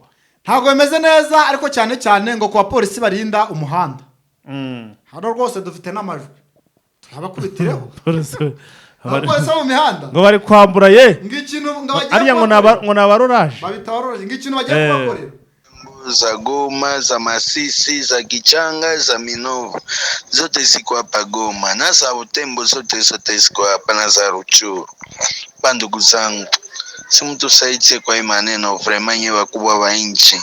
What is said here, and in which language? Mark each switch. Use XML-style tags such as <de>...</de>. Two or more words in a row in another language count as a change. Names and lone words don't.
<rw>ntabwo bimeze neza ariko cyane ngo ku bapolisi barinda umuhanda hano rwose dufite n'amajwi turabakubitireho abapolisi bo mu mihanda ngo bari kwambura ariya ngo ni abaroraje babita abaroraje ng'ikintu bagiye kubakorera</rw> <sw>za Goma, za Masisi, za Kichanga, za Minova zote ziko hapa Goma na za Butembo zote ziko hapa na za Ruchuru. Bandugu zangu, si mtu saidie kwa hii maneno vraiment nyewe wakubwa wa nchi.</sw>